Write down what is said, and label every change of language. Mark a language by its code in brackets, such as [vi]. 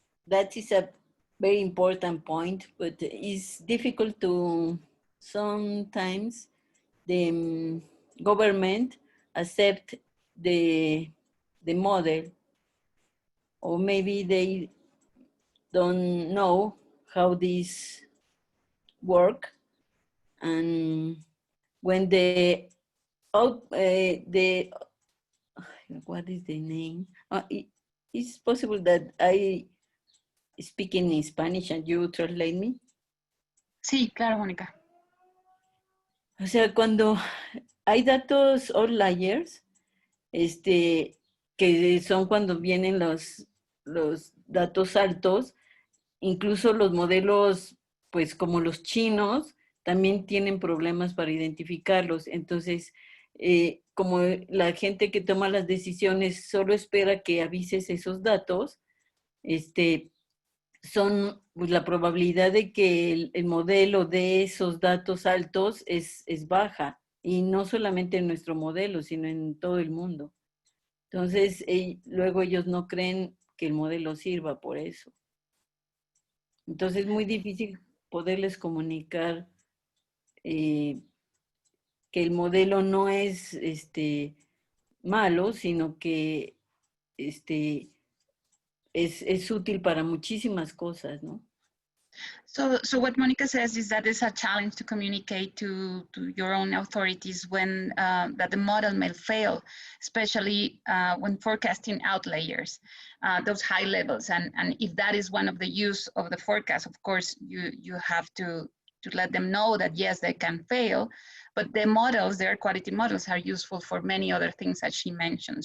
[en] That is a very important point, but it's difficult to sometimes the government accept the model, or maybe they don't know how this work. And when the what is the name? It's possible that I speak in Spanish and you translate me. [es] Sí, claro, Mónica. O sea, cuando hay datos outliers, que son cuando vienen los datos altos, incluso los modelos, pues como los chinos, también tienen problemas para identificarlos. Entonces, como la gente que toma las decisiones solo espera que avises esos datos, son, pues la probabilidad de que el modelo de esos datos altos es baja, y no solamente en nuestro modelo, sino en todo el mundo. Entonces, luego ellos no creen que el modelo sirva por eso. Entonces, es muy difícil poderles comunicar que el modelo no es malo, sino que es útil para muchísimas cosas, ¿no? [en] So what Monica says is that it's a challenge to communicate to your own authorities when that the model may fail, especially when forecasting outliers, those high levels. And if that is one of the use of the forecast, of course, you have to let them know that yes, they can fail, but the models, their quality models, are useful for many other things that she mentioned.